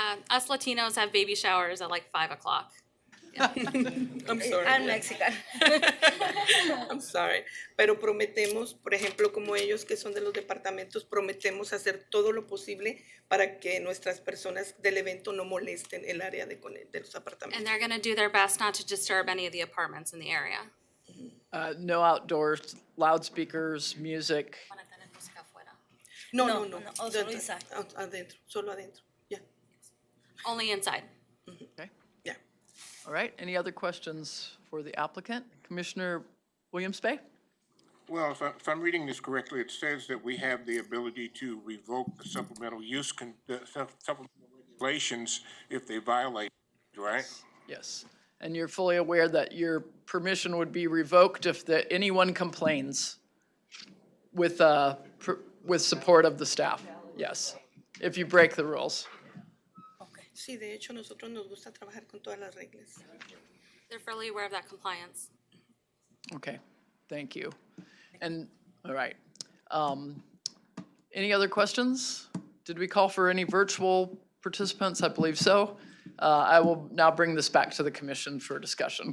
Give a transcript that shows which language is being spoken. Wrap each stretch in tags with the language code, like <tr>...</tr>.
<en>Us Latinos have baby showers at like 5 o'clock. I'm sorry. I'm Mexican. I'm sorry.</en> <es>Pero prometemos, por ejemplo, como ellos que son de los departamentos, prometemos hacer todo lo posible para que nuestras personas del evento no molesten el área de los apartamentos.</es> <en>And they're gonna do their best not to disturb any of the apartments in the area. No outdoors, loudspeakers, music. No.</en> <es>Solo inside. Adentro, solo adentro. Yeah.</es> <en>Only inside. Okay. Yeah. All right, any other questions for the applicant? Commissioner Williams-Bey? Well, if I'm reading this correctly, it says that we have the ability to revoke the supplemental use, supplemental regulations if they violate, right? Yes, and you're fully aware that your permission would be revoked if anyone complains with support of the staff, yes, if you break the rules.</en> <es>Sí, de hecho, nosotros nos gusta trabajar con todas las reglas.</es> <en>They're fully aware of that compliance. Okay, thank you. And, all right. Any other questions? Did we call for any virtual participants? I believe so. I will now bring this back to the commission for discussion.</en>